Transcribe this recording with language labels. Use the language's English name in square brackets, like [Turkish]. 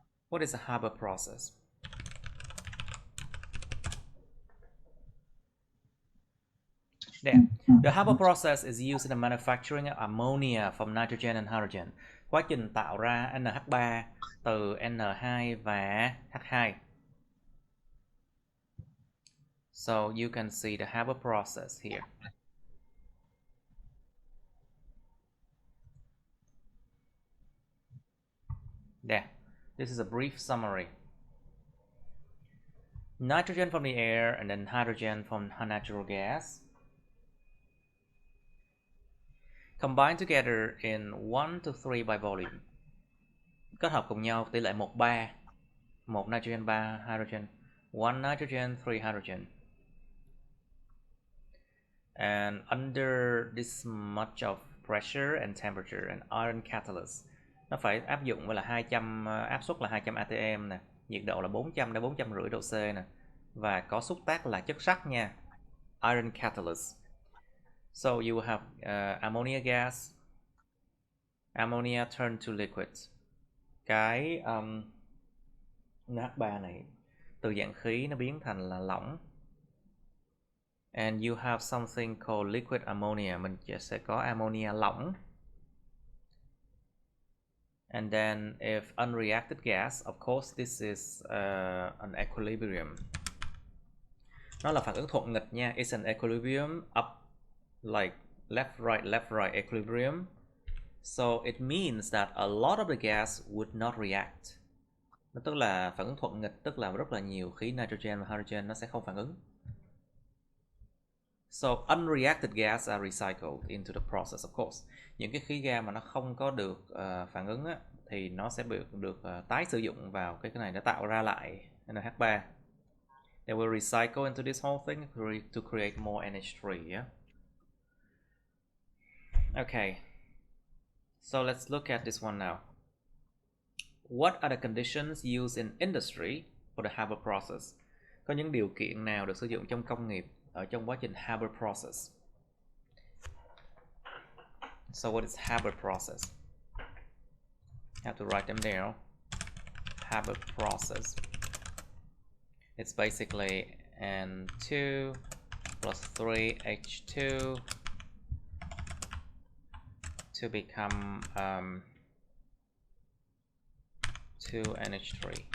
[English] What is a Haber process? There. The Haber process is used in the manufacturing of ammonia from nitrogen and hydrogen. [Vietnamese] Quá trình tạo ra NH3 từ N2 và H2. [English] So you can see the Haber process here. There. This is a brief summary. Nitrogen from the air and then hydrogen from natural gas. Combine together in 1 to 3 by volume. [Vietnamese] Kết hợp cùng nhau tỷ lệ 1:3. [English] 1 nitrogen, 3 hydrogen. 1 nitrogen, 3 hydrogen. And under this much of pressure and temperature, an iron catalyst. [Vietnamese] Nó phải áp dụng với là 200, áp suất là 200 atm nè, nhiệt độ là 400 đến 450 độ C nè, và có xúc tác là chất sắt nha. [English] Iron catalyst. So you have ammonia gas. Ammonia turn to liquid. [Vietnamese] Cái NH3 này từ dạng khí nó biến thành là lỏng. [English] And you have something called liquid ammonia. [Vietnamese] Mình sẽ có ammonia lỏng. [English] And then if unreacted gas, of course this is an equilibrium. [Vietnamese] Nó là phản ứng thuận nghịch nha. [English] It's an equilibrium up like left right equilibrium. So it means that a lot of the gas would not react. [Vietnamese] Nó tức là phản ứng thuận nghịch, tức là rất là nhiều khí nitrogen và hydrogen nó sẽ không phản ứng. [English] So unreacted gas are recycled into the process, of course. [Vietnamese] Những cái khí ga mà nó không có được phản ứng á, thì nó sẽ được tái sử dụng vào cái này để tạo ra lại NH3. [English] They will recycle into this whole thing to create more NH3. Yeah. Okay. So let's look at this one now. What are the conditions used in industry for the Haber process? [Vietnamese] Có những điều kiện nào được sử dụng trong công nghiệp ở trong quá trình Haber process? [English] So what is Haber process? Have to write them down. Haber process. It's basically N2 plus 3H2 to become 2NH3.